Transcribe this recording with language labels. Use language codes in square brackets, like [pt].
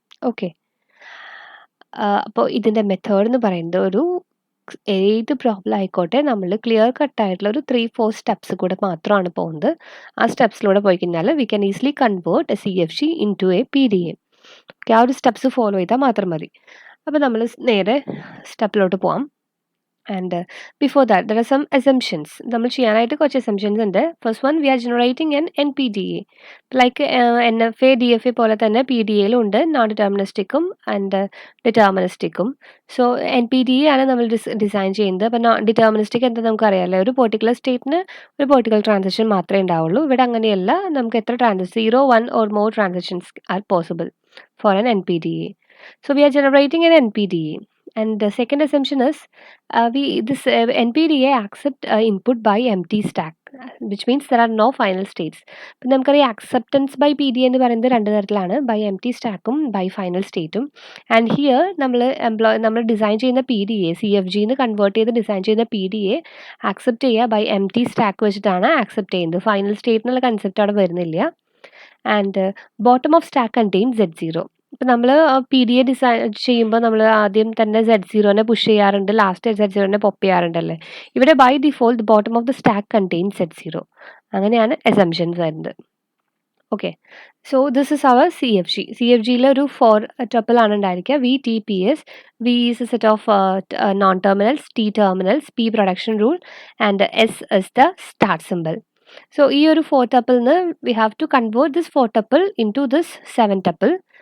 [ml] Okay അപ്പോൾ ഇതിൻ്റെ method എന്ന് പറയുന്നത് ഒരു ഏത് പ്രോബ്ലം ആയിക്കോട്ടെ നമ്മൾ ക്ലിയർ കട്ടായിട്ടുള്ള ഒരു 3-4 സ്റ്റെപ്സ് കൂടെ മാത്രമാണ് പോകുന്നത്. ആ സ്റ്റെപ്സിലൂടെ പോയി കഴിഞ്ഞാൽ [en] We can easily convert a CFG into a PDA. [ml] Okay, ആ ഒരു സ്റ്റെപ്സ് ഫോളോ ചെയ്താൽ മാത്രം മതി. അപ്പോൾ നമ്മൾ നേരെ സ്റ്റെപ്പിലോട്ട് പോവാം. [en] And before that, there are some assumptions. [ml] നമ്മൾ ചെയ്യാനായിട്ട് കുറച്ച് assumptions ഉണ്ട്. [en] First one, we are generating an NPDA. [ml] Like NFA, DFA പോലെ തന്നെ PDAയിലും ഉണ്ട് നോൺ ഡിറ്റർമിനിസ്റ്റിക്കും ആൻഡ് ഡിറ്റർമിനിസ്റ്റിക്കും. സോ NPDA ആണ് നമ്മൾ ഡിസൈൻ ചെയ്യുന്നത്. അപ്പോൾ നോൺ ഡിറ്റർമിനിസ്റ്റിക് എന്താ നമുക്കറിയാമല്ലോ, ഒരു പെർട്ടിക്കുലർ സ്റ്റേറ്റിന് ഒരു പെർട്ടിക്കുലർ ട്രാൻസാക്ഷൻ മാത്രമേ ഉണ്ടാവുള്ളൂ. ഇവിടെ അങ്ങനെയല്ല, നമുക്ക് എത്ര transaction [en] 0, 1 or more transactions are possible for an NPDA. So we are generating an NPDA. And the second assumption is this NPDA accept input by empty stack, which means there are no final states. [ml] ഇപ്പം നമുക്കറിയാം [en] acceptance by PDA [ml] എന്ന് പറയുന്നത് രണ്ട് തരത്തിലാണ്, by എംറ്റി സ്റ്റാക്കും by final സ്റ്റേറ്റും. And here നമ്മൾ design ചെയ്യുന്ന PDA CFG എന്ന് convert ചെയ്ത് ഡിസൈൻ ചെയ്യുന്ന PDA ആക്സെപ്റ്റ് ചെയ്യുക ബൈ എംറ്റി സ്റ്റാക്ക് വെച്ചിട്ടാണ് ആക്സെപ്റ്റ് ചെയ്യുന്നത്. ഫൈനൽ സ്റ്റേറ്റ് എന്നുള്ള കൺസെപ്റ്റ് അവിടെ വരുന്നില്ല. [en] And bottom of stack contain Z0. [ml] ഇപ്പം നമ്മൾ PDA ഡിസൈൻ ചെയ്യുമ്പോൾ നമ്മൾ ആദ്യം തന്നെ Z0നെ പുഷ് ചെയ്യാറുണ്ട്, ലാസ്റ്റ് Z0നെ പോപ്പ് ചെയ്യാറുണ്ടല്ലേ. [en] ഇവിടെ by default bottom of the stack contain Z0. [ml] അങ്ങനെയാണ് അസംഷൻസ് വരുന്നത്. Okay, [en] so this is our [ml] CFGയിൽ ഒരു 4 ട്രിപ്പിൾ ആണ് ഉണ്ടായിരിക്കുക. VTPS. [en] V is a set of non-terminals, T terminals, P production rule and S is the start symbol. So ഈ ഒരു 4 tuple we have to convert this 4 tuple into this 7 tuple.